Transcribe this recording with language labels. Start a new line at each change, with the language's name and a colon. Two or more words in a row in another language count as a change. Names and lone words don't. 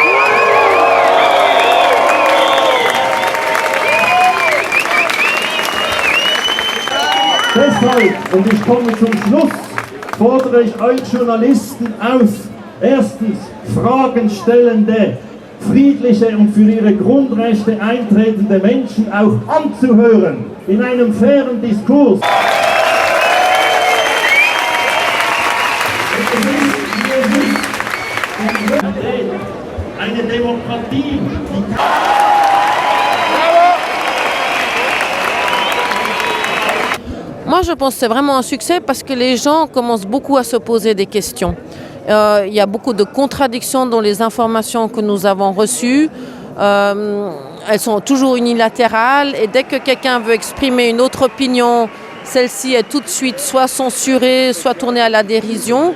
German: Deshalb, und ich komme zum Schluss, fordere ich euch Journalisten auf, erstens fragenstellende, friedliche und für ihre Grundrechte eintretende Menschen auch anzuhören, in einem fairen Diskurs. Eine Demokratie, die
French: Moi, je pense que c'est vraiment un succès parce que les gens commencent beaucoup à se poser des questions. Il y a beaucoup de contradictions dans les informations que nous avons reçues. Elles sont toujours unilatérales et dès que quelqu'un veut exprimer une autre opinion, celle-ci est tout de suite soit censurée, soit tournée à la dérision.